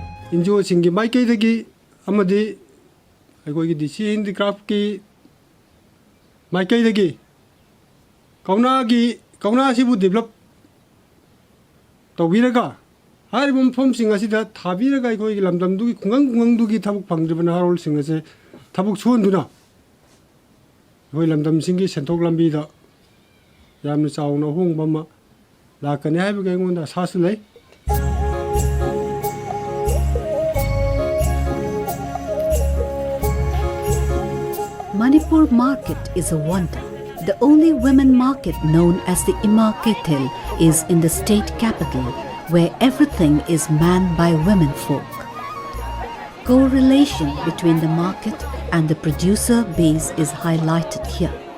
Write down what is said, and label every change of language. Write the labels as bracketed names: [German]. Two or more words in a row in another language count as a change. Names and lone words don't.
[Manipuri] NGO singi maikai dagi amadi aigoi [English] DC handicraft [Manipuri] ki maikai dagi Kauna sibu develop tawbiraga haribum form singa sida thabiraga aigoi lamdam dugi kungang dugi thabuk phangdribana harol singa se thabuk suonduna goi lamdam singi senthok lambi da yamna chauna hongba ma lakani haiba ga ngonda sasu lei [English] Manipur market is a wonder. The only women market known as the Ima Keitel is in the state capital, where everything is manned by women folk. Correlation between the market and the producer base is highlighted here.